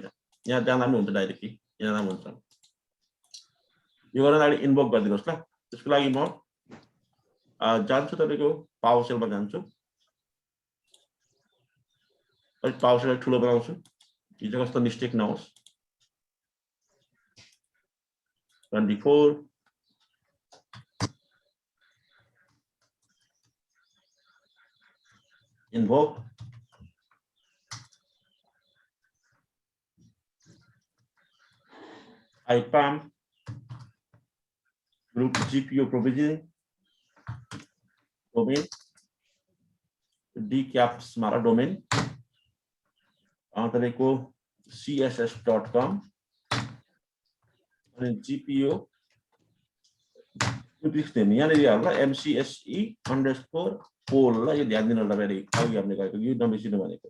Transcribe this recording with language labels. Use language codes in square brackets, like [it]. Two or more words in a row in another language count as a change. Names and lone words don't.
[ne] यहाँ जाँदा पनि हुन्छ डाइरेक्टली, यहाँ जाँदा हुन्छ। यो गर्न लागि इन्भोक गरिदिनुहोस् ल। त्यसको लागि म जान्छु तपाईको पावर सेलमा जान्छु, अनि [en] power shell [ne] ठुलो बनाउँछु, हिजो कस्तो मिस्टेक नहोस्। [en] 24 invoke IPAM group GPO provisioning domain [ne] dcaps हमारा डोमेन तपाईको css.com अनि [en] GPO prefix name [ne] यहाँ हाल्नु MCSE_pol ल, यो ध्यान दिनु होला फेरि, अघि हामीले गरेको यो नबिर्सिनु भनेको।